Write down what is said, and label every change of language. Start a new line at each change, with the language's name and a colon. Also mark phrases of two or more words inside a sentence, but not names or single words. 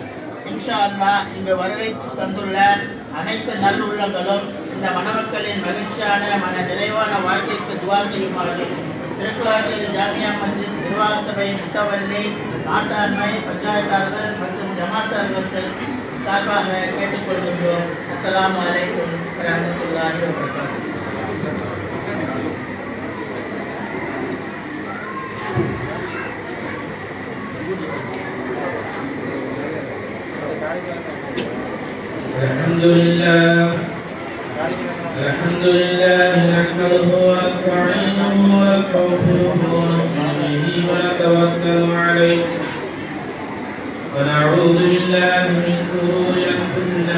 Arabic: إن شاء الله
Tamil: இங்கு வருகை தந்துள்ள அனைத்து நல்லுள்ளங்களும் இந்த மணமக்களின் மகிழ்ச்சியான மன நிறைவான வாழ்க்கைக்கு துவா செய்யுமாறு திருக்குறார்கள் ஜாமியா மஸ்ஜித் நிர்வாக சபை முத்தவல்லி நாட்டாண்மை பஞ்சாயத்தார்கள் மற்றும் ஜமாத்தார்கள் சார்பாக கேட்டுக்கொள்கின்றோம்.
Arabic: السلام عليكم ورحمة الله وبركاته. الحمد لله نحمده ونستعينه ونستغفره ونؤمن به ونتوكل عليه ونعوذ بالله من شرور انفسنا